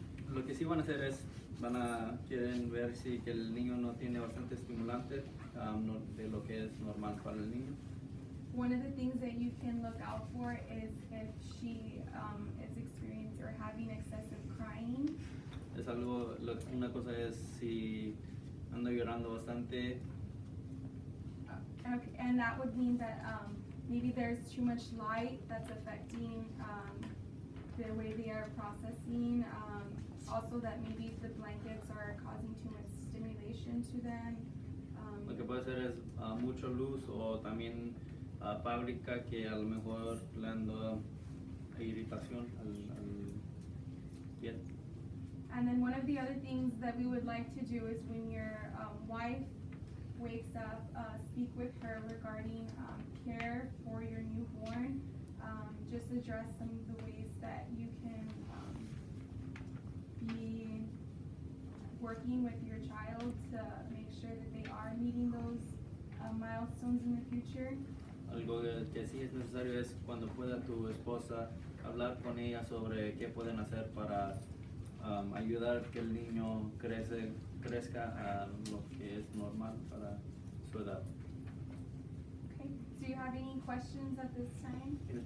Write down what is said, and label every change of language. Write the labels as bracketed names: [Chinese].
[Spanish] Lo que sí van a hacer es quieren ver si que el niño no tiene bastante estimulante de lo que es normal para el niño. [English] One of the things that you can look out for is if she is experiencing or having excessive crying. [Spanish] Es algo, una cosa es si anda llorando bastante. [English] Okay, and that would mean that maybe there's too much light that's affecting the way they are processing. Also that maybe the blankets are causing too much stimulation to them. [Spanish] Lo que puede ser es mucha luz o también fábrica que a lo mejor le anda irritación al piel. [English] And then one of the other things that we would like to do is when your wife wakes up, speak with her regarding care for your newborn. Just address some of the ways that you can be working with your child to make sure that they are meeting those milestones in the future. [Spanish] Algo que sí es necesario es cuando pueda tu esposa hablar con ella sobre qué pueden hacer para ayudar que el niño crezca a lo que es normal para su edad. [English] Okay, do you have any questions at this time?